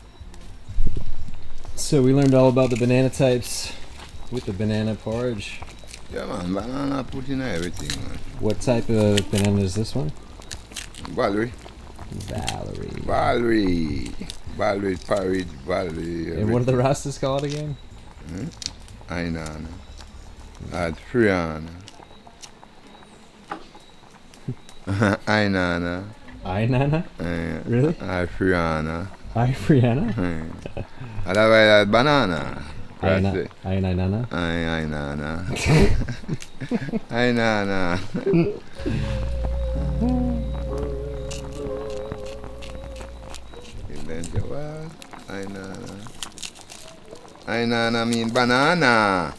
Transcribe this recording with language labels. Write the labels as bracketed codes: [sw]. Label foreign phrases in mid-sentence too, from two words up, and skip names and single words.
[en] So we learned all about the banana types with the banana porridge. Yeah, man, banana put in everything, man. What type of banana is this one? Valerie. Valerie. Valerie porridge, Valerie. And what do the Rastas call it again? Ainana. Friana. Ainana. Ainana? Really? Friana. Friana? Otherwise, banana. Ainana. Ainana. Ainana. Ainana mean banana.